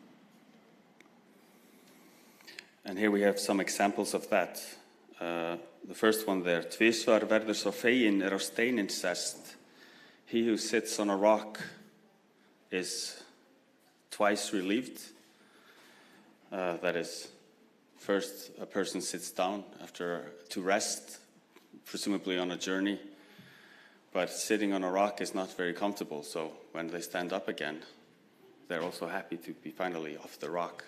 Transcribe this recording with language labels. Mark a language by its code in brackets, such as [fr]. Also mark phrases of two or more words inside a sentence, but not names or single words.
[en] And here we have some examples of that. The first one there, [is] Tvisvar verður sá feginn á steininn sest. [en] He who sits on a rock is twice relieved. That is, first a person sits down to rest, presumably on a journey, but sitting on a rock is not very comfortable, so when they stand up again, they're also happy to be finally off the rock.